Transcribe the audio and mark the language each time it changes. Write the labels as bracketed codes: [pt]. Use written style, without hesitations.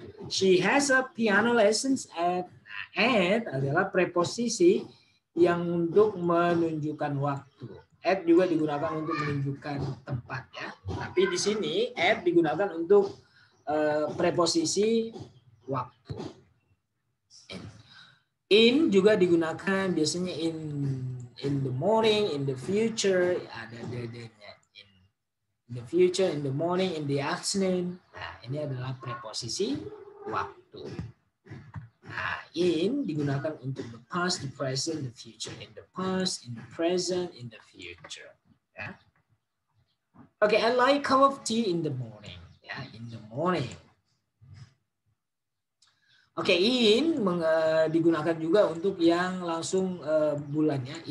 [en] She has a piano lessons at. [id] Nah, at adalah preposisi yang untuk menunjukkan waktu. At juga digunakan untuk menunjukkan tempat ya. Tapi di sini at digunakan untuk preposisi waktu. In juga digunakan biasanya [en] in the morning, in the future, [id] ada dedenya. [en] In the future, in the morning, in the afternoon. [id] Nah, ini adalah preposisi waktu. Nah, in digunakan untuk [en] the past, the present, the future. In the past, in the present, in the future. Ya. Oke, I like cup of tea in the morning. Ya, in the morning. [id] Oke, in digunakan juga untuk yang langsung bulannya.